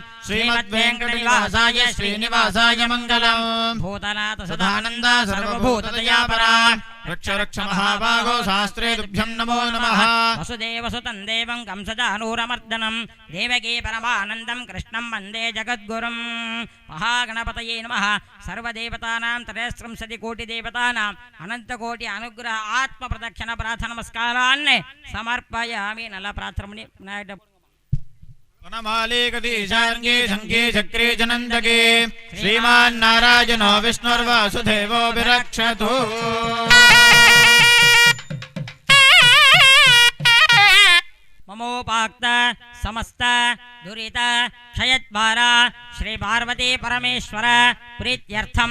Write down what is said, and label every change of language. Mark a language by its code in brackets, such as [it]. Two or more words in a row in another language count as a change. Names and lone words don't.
[sa] श्रीमद् वेङ्कटनिवासाय श्रीनिवासाय मङ्गलम् भूतनाथ सदानन्द सर्वभूतदयापर रक्ष रक्ष महाबाहो शास्त्रे तुभ्यं नमो नमः वसुदेवसुतं देवं कंसचाणूरमर्दनम् देवकीपरमानन्दं कृष्णं वन्दे जगद्गुरुम् महागणपतये नमः सर्वदेवतानाम् त्रयस्त्रिंशति कोटिदेवतानाम् अनन्तकोटि अनुग्रह आत्मप्रदक्षिण प्रार्थन नमस्कारान् समर्पयामि. [ta] நல்ல பிரார்த்தனை விநாயகர் [sa] वनमालीकदीशार्ङ्गी शङ्की चक्री जनन्दके श्रीमान्नारायणो विष्णुर्वासुदेवो विरक्षतु। ममोपाक्त समस्त दुरित क्षयद्वारा श्री पार्वती परमेश्वर प्रीत्यर्थम